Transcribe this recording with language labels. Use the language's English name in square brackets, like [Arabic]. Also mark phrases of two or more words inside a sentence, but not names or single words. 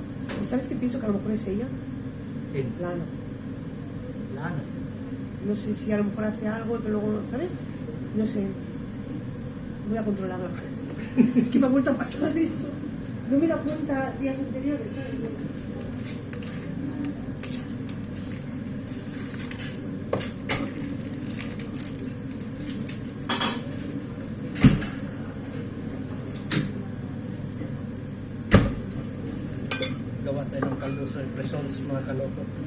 [Spanish] ¿Y sabes qué pienso? Que a lo mejor es ella. ¿Quién? Lana. Lana. No sé si a lo mejor hace algo que luego, ¿sabes? No sé. Voy a controlarla. Es que me ha vuelto a pasar eso. No me he dado cuenta días anteriores, ¿sabes? No sé. [Filipino] Gawa tayo ng kaldo sa results mga kaloko.